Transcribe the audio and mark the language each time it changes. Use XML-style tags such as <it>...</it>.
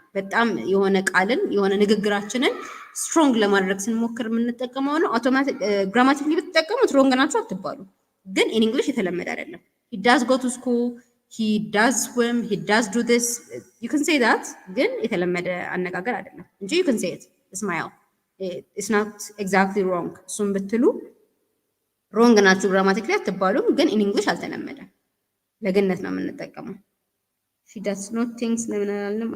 <am>በጣም የሆነ ቃልን የሆነ ንግግራችንን ስትሮንግ ለማድረግ ስንሞክር የምንጠቀመው ነው። አውቶማቲክ ግራማቲክሊ ብትጠቀሙት ሮንግ ናችሁ አትባሉ። ግን ኢን እንግሊሽ የተለመደ አይደለም።</am> <en>he does go to school, he does swim, he does do this. you can say that</en> <am>ግን የተለመደ አነጋገር አይደለም እንጂ</am> <en>you can say it. smile. it's not exactly wrong.</en> <am>እሱም ብትሉ ሮንግ ናችሁ ግራማቲክሊ አትባሉም። ግን ኢን እንግሊሽ አልተለመደም። ለግነት ነው የምንጠቀመው።</am> <en>She does not think</en> <am>ለምን አላልንም?</am>